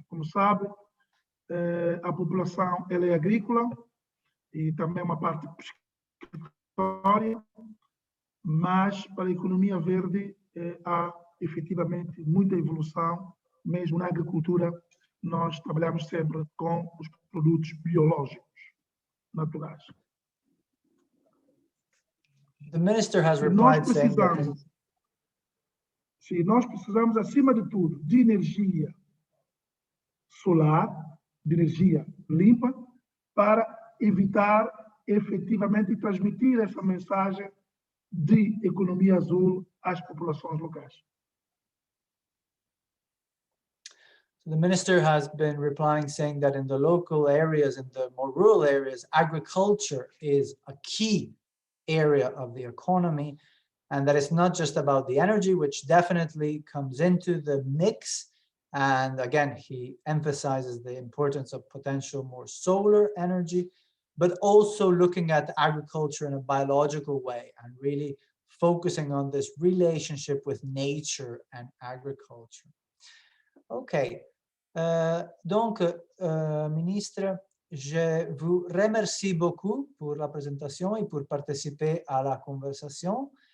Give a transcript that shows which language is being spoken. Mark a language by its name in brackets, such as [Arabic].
[Portuguese] Como sabe, a população ela é agrícola e também uma parte pescatória, mas para a economia verde há efetivamente muita evolução, mesmo na agricultura nós trabalhamos sempre com os produtos biológicos naturais. [English] The minister has replied saying that [Portuguese] nós precisamos, acima de tudo, de energia solar, de energia limpa, para evitar efetivamente e transmitir essa mensagem de economia azul às populações locais. [English] the minister has been replying saying that in the local areas, in the more rural areas, agriculture is a key area of the economy, and that it's not just about the energy, which definitely comes into the mix. And again, he emphasizes the importance of potential more solar energy, but also looking at agriculture in a biological way and really focusing on this relationship with nature and agriculture. [French] Okay, donc, ministre, je vous remercie beaucoup pour la présentation et pour participer à la conversation.